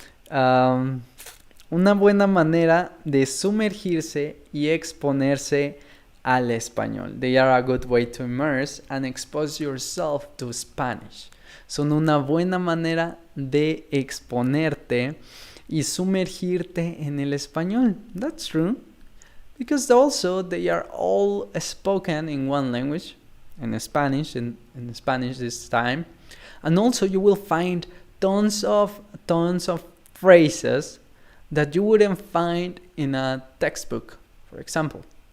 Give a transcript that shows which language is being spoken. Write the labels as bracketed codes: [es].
[es] Una buena manera de sumergirse y exponerse al español. [en] They are a good way to immerse and expose yourself to Spanish. [es] Son una buena manera de exponerte y sumergirte en el español. [en] That's true. Because also they are all spoken in one language, in Spanish, in Spanish this time. And also you will find tons of phrases that you wouldn't find in a textbook, for example.